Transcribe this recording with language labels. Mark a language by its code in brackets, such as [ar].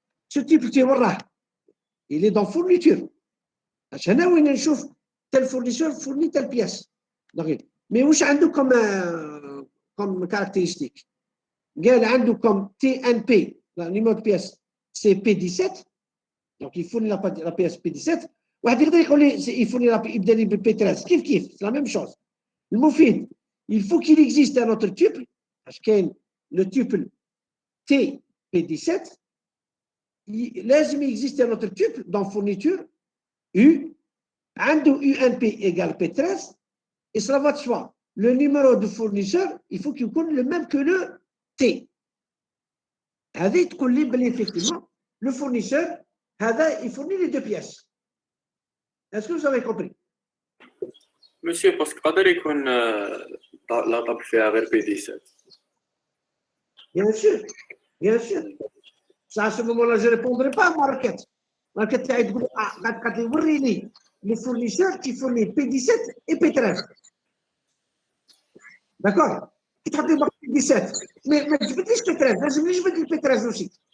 [fr] Ce tuple T, voilà, il est dans fourniture. عشان وين نشوف tel fournisseur fournit telle pièce. Donc, mais واش عنده comme caractéristique؟ قال عنده comme TNP, le numéro de pièce, c'est P17. Donc, il fournit la pièce P17. [ar] واحد يقدر يقول لي il fournit يبدا لي P13. [fr] كيف c'est la même chose. المفيد il faut qu'il existe un autre tuple, parce que le tuple T P17, لازم existe un autre tuple dans fourniture U, عنده UNP égale P13, et cela va de soi. Le numéro de fournisseur, il faut qu'il soit le même que le T. هذه تقول لي بلي effectivement le fournisseur هذا il fournit les deux pièces. Est-ce que vous avez compris? [ar] Monsieur, parce que قادر يكون لا طابل فيها غير P17. [fr] Bien sûr, bien sûr. Ça, à ce moment-là, je ne répondrai pas à ma requête. Ma requête, elle dit les fournisseurs qui fournissent P17 et P13. D'accord? Qui traduit par P17. Mais je veux dire P13, je veux dire P13 aussi.